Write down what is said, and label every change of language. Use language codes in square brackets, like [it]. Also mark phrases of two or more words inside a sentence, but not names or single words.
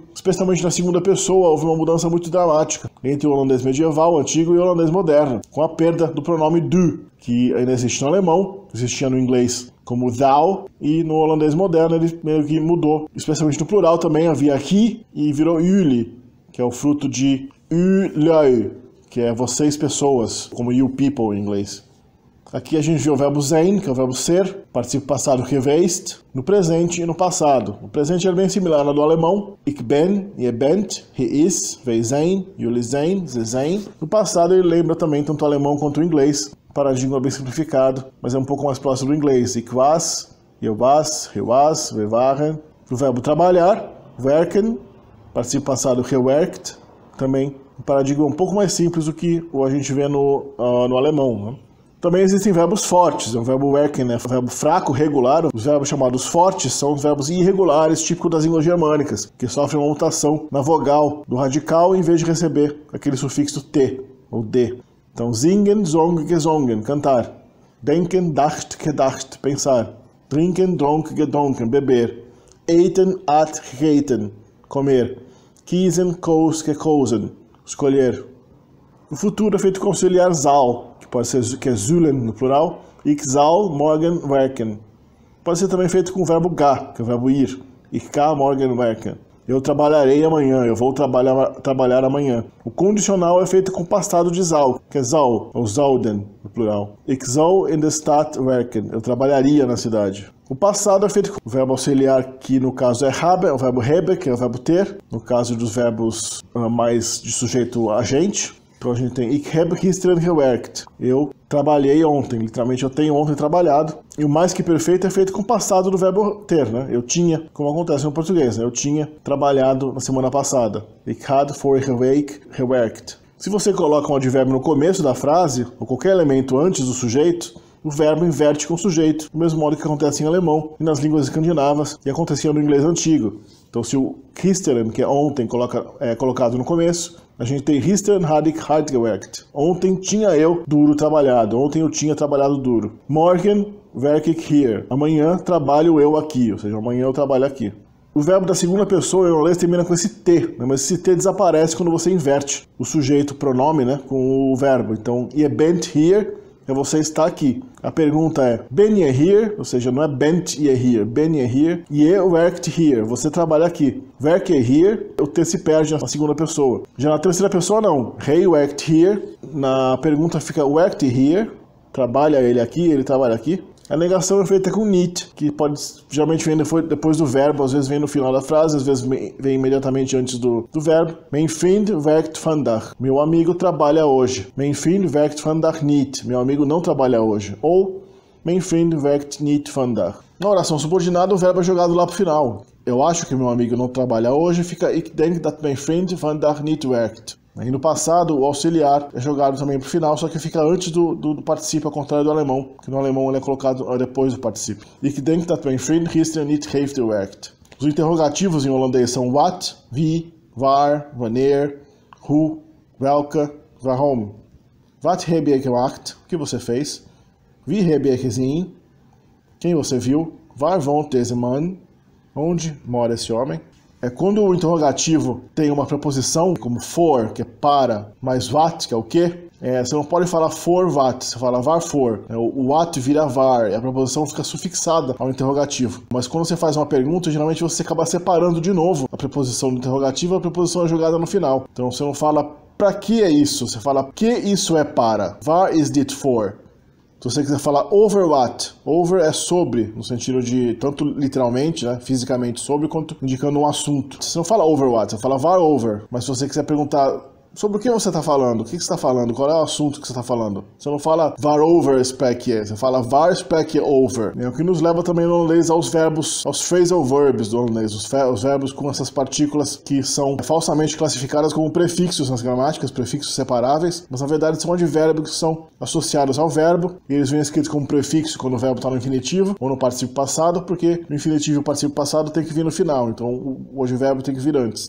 [pt] Especialmente na segunda pessoa, houve uma mudança muito dramática entre o holandês medieval, antigo, e o holandês moderno, com a perda do pronome du, que ainda existe no alemão, existia no inglês como thou, e no holandês moderno ele meio que mudou. Especialmente no plural também havia he e virou jullie, que é o fruto de jullie, que é vocês pessoas, como [en] you people [pt] em inglês. Aqui a gente vê o verbo zijn, que é o verbo ser, participo passado geweest, no presente e no passado. O presente é bem similar ao do alemão. [nl] Ik ben, je bent, he is, wij zijn, jullie zijn, ze zijn. [pt] No passado ele lembra também tanto o alemão quanto o inglês, paradigma bem simplificado, mas é um pouco mais próximo do inglês. [nl] Ik was, je was, he was, we waren. [pt] O verbo trabalhar, werken, participo passado gewerkt, também um paradigma um pouco mais simples do que a gente vê no alemão, né? Também existem verbos fortes, o verbo werken, né? O verbo fraco, regular. Os verbos chamados fortes são os verbos irregulares, típicos das línguas germânicas, que sofrem uma mutação na vogal do radical em vez de receber aquele sufixo T, ou D. Então, [nl] zingen, zong, gezongen, cantar. Denken, dacht, gedacht, pensar. Drinken, dronk, gedonken, beber. Eten, at, gegeten, comer. Kiezen, koos, gekozen, [pt] escolher. O futuro é feito com auxiliar zal, que pode ser que é zullen no plural, [nl] ik zal morgen werken. [pt] Pode ser também feito com o verbo ga, que é o verbo ir. [nl] Ik ga morgen werken. [pt] Eu trabalharei amanhã, eu vou trabalhar amanhã. O condicional é feito com passado de zal, que é zal, ou zouden no plural. [nl] Ik zal in de stad werken. [pt] Eu trabalharia na cidade. O passado é feito com o verbo auxiliar, que no caso é hebben, é o verbo hebben, que é o verbo ter. No caso dos verbos mais de sujeito agente. Então a gente tem [nl] ik heb gisteren gewerkt. [pt] Eu trabalhei ontem, literalmente eu tenho ontem trabalhado. E o mais que perfeito é feito com o passado do verbo ter, né? Eu tinha, como acontece no português, né? Eu tinha trabalhado na semana passada. [nl] Ik had vorige week gewerkt. [pt] Se você coloca um advérbio no começo da frase, ou qualquer elemento antes do sujeito, o verbo inverte com o sujeito, do mesmo modo que acontece em alemão e nas línguas escandinavas, e acontecia no inglês antigo. Então se o gisteren, que é ontem, é colocado no começo, a gente tem [nl] gisteren had ik hard gewerkt. [pt] Ontem tinha eu duro trabalhado. Ontem eu tinha trabalhado duro. [nl] Morgen werk ik hier. [pt] Amanhã trabalho eu aqui. Ou seja, amanhã eu trabalho aqui. O verbo da segunda pessoa em holandês termina com esse T, né? Mas esse T desaparece quando você inverte o sujeito, pronome, né? Com o verbo. Então, [nl] je bent hier [pt] é você está aqui. A pergunta é, [nl] ben je hier? [pt] Ou seja, não é [nl] bent je hier. Ben je hier? Je werkt hier. [pt] Você trabalha aqui. [nl] Werk je hier? [pt] O T se perde na segunda pessoa. Já na terceira pessoa, não. [nl] Hij werkt hier. [pt] Na pergunta fica [nl] werkt here? [pt] Trabalha ele aqui, ele trabalha aqui. A negação é feita com niet, que geralmente vem depois do verbo, às vezes vem no final da frase, às vezes vem imediatamente antes do verbo. [nl] Mijn vriend werkt vandaag. [pt] Meu amigo trabalha hoje. [nl] Mijn vriend werkt vandaag niet. [pt] Meu amigo não trabalha hoje. [nl] Ou mijn vriend werkt niet vandaag. [pt] Na oração subordinada, o verbo é jogado lá pro final. Eu acho que meu amigo não trabalha hoje, fica [nl] ik denk dat mijn vriend vandaag niet werkt. [pt] E no passado, o auxiliar é jogado também para o final, só que fica antes do particípio, ao contrário do alemão, que no alemão ele é colocado depois do particípio. [nl] Ik denk dat mijn vriend gisteren niet heeft gewerkt. [pt] Os interrogativos em holandês são wat, wie, waar, wanneer, hoe, welke, waarom. [nl] Wat heb je gemaakt? [pt] O que você fez? [nl] Wie heb je gezien? [pt] Quem você viu? [nl] Waar woont deze man? [pt] Onde mora esse homem? É quando o interrogativo tem uma preposição, como for, que é para, mais wat, que é o quê? Você não pode falar [nl] for wat, [pt] você fala waarvoor. O wat vira var, e a preposição fica sufixada ao interrogativo. Mas quando você faz uma pergunta, geralmente você acaba separando de novo a preposição do interrogativo e a preposição é jogada no final. Então você não fala para que é isso, você fala que isso é para. [nl] Waar is dit for? [pt] Se você quiser falar [nl] over what, [pt] over é sobre, no sentido de, tanto literalmente, né, fisicamente sobre, quanto indicando um assunto. Você não fala [nl] over what, [pt] você fala [nl] var over. [pt] Mas se você quiser perguntar sobre o que você está falando? O que você está falando? Qual é o assunto que você está falando? Você não fala [nl] waarover spreek je, [pt] você fala [nl] waar spreek je over. [pt] É o que nos leva também no holandês aos verbos, aos [en] phrasal verbs [pt] do holandês, os verbos com essas partículas que são falsamente classificadas como prefixos nas gramáticas, prefixos separáveis, mas na verdade são advérbios que são associados ao verbo, e eles vêm escritos como prefixo quando o verbo está no infinitivo ou no particípio passado, porque no infinitivo e o particípio passado tem que vir no final, então o advérbio tem que vir antes.